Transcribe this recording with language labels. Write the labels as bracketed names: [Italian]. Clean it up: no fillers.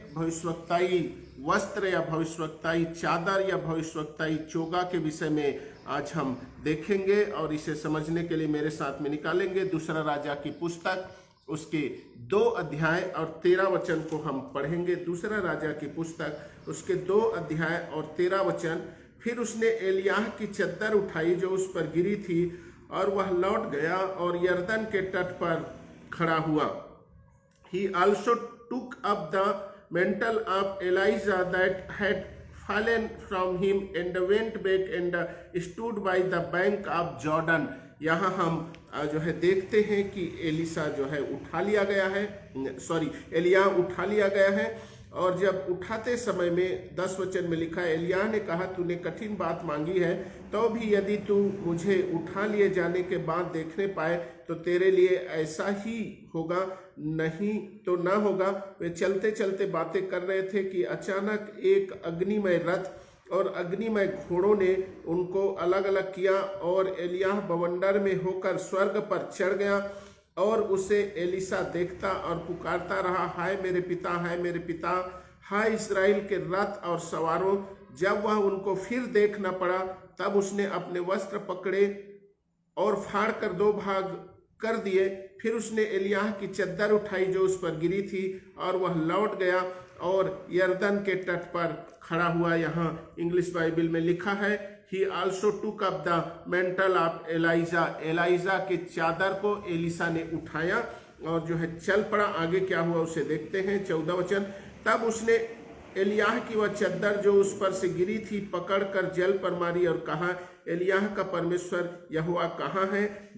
[Hindi] भविष्यवक्ताई वस्त्र या भविष्यवक्ताई चादर या भविष्यवक्ताई चोगा के विषय में आज हम देखेंगे, और इसे समझने के लिए मेरे साथ में निकालेंगे दूसरा राजा की पुस्तक, उसके 2 अध्याय और 13 वचन को हम पढ़ेंगे। दूसरा राजा की पुस्तक उसके 2 अध्याय और 13 वचन। फिर उसने एलियाह की चद्दर उठाई जो उस पर गिरी थी, और वह लौट गया और यरदन के तट पर खड़ा हुआ। [English] He also took up the mantle of Elijah that had fallen from him and went back and stood by the bank of Jordan। [Hindi] यहाँ हम जो है देखते हैं कि एलिशा जो है उठा लिया गया है, एलिय्याह उठा लिया गया है। और जब उठाते समय में 10 वचन में लिखा है, एलिय्याह ने कहा, तूने कठिन बात मांगी है, तो भी यदि तू मुझे उठा लिए जाने के बाद देखने पाए तो तेरे लिए ऐसा ही होगा, नहीं तो ना होगा। वे चलते चलते बातें कर रहे थे कि अचानक एक अग्निमय रथ और अग्निमय घोड़ों ने उनको अलग अलग किया, और एलिय्याह बवंडर में होकर स्वर्ग पर चढ़ गया। और उसे एलिशा देखता और पुकारता रहा, हाय मेरे पिता, हाय मेरे पिता, हाय इस्राएल के रथ और सवारों। जब वह उनको फिर देख न पड़ा तब उसने अपने वस्त्र पकड़े और फाड़ कर 2 भाग कर दिए। फिर उसने एलियाह की चद्दर उठाई जो उस पर गिरी थी, और वह लौट गया और यरदन के तट पर खड़ा हुआ। यहाँ इंग्लिश बाइबल में लिखा है, [English] He also took up the mantle of Elijah। [Hindi] ELISA के चादर को एलिशा ने उठाया और जो है चल पड़ा। आगे क्या हुआ उसे देखते हैं। 14 वचन। तब उसने एलियाह की वह चद्दर जो उस पर से गिरी थी पकड़कर जल पर मारी और कहा, एलियाह का परमेश्वर यहोवा कहाँ है?